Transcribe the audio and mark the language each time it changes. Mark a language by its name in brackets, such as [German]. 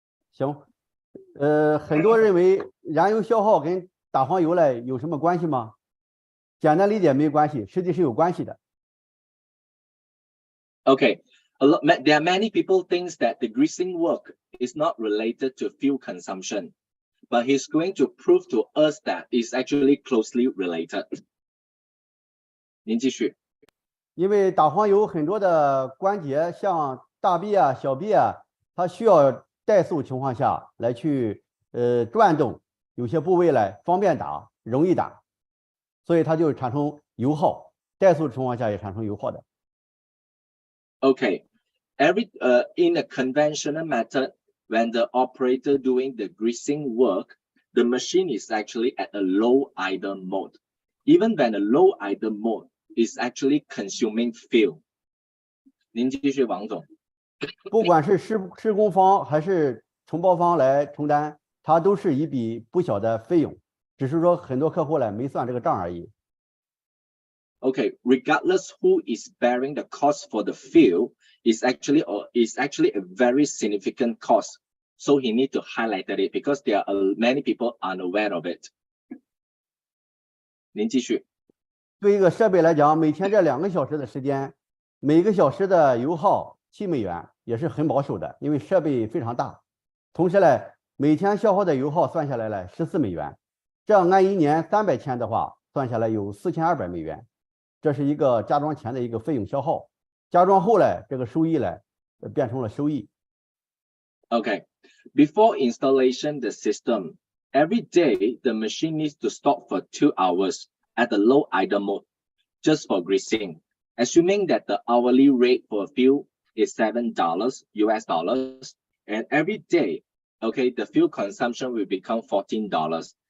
[Chinese] 行，很多人认为燃油消耗跟打黄油呢有什么关系吗？简单理解没关系，实际是有关系的。 [English] Okay. There are many people think that the greasing work is not related to fuel consumption, but he's going to prove to us that it's actually closely related. [Chinese] 您继续。因为打黄油很多的关节，像大臂啊、小臂啊，它需要怠速情况下来去转动，有些部位呢方便打、容易打，所以它就产生油耗。怠速情况下也产生油耗的。 [English] Okay, in a conventional method, when the operator doing the greasing work, the machine is actually at a low idle mode. Even when a low idle mode is actually consuming fuel. [Chinese] 您继续，王总。不管是施工方还是承包方来承担，它都是一笔不小的费用，只是说很多客户呢没算这个账而已。 [English] Okay, regardless who is bearing the cost for the fuel, is actually a very significant cost. So he need to highlight it because there are many people unaware of it. [Chinese] 您继续。对一个设备来讲，每天这2个小时的时间，每个小时的油耗7美元，也是很保守的，因为设备非常大。同时呢，每天消耗的油耗算下来了14美元，这样按1年300天的话，算下来有4200美元。这是一个加装前的一个费用消耗，加装后呢，这个收益呢变成了收益。 [English] Okay, before installation the system, every day the machine needs to stop for 2 hours at the low idle mode, just for greasing. Assuming that the hourly rate for fuel is $7 US dollars, and every day, okay, the fuel consumption will become $14.